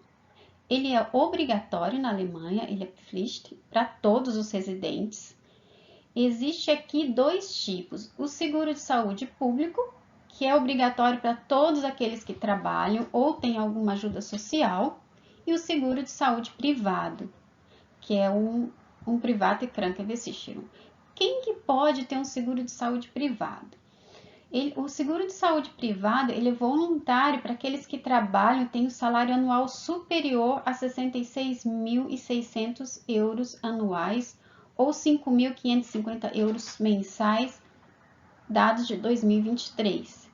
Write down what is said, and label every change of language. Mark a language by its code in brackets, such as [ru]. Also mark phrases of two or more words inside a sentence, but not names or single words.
[pt] Ele é obrigatório na Alemanha, ele é Pflicht para todos os residentes. Existe aqui dois tipos: o seguro de saúde público, que é obrigatório para todos aqueles que trabalham ou têm alguma ajuda social, e o seguro de saúde privado, que é um [de] private Krankenversicherung. [pt] Quem que pode ter um seguro de saúde privado? O seguro de saúde privado ele é voluntário para aqueles que trabalham e têm o salário anual superior a 66.600 euros anuais ou 5.550 euros mensais, dados de 2023.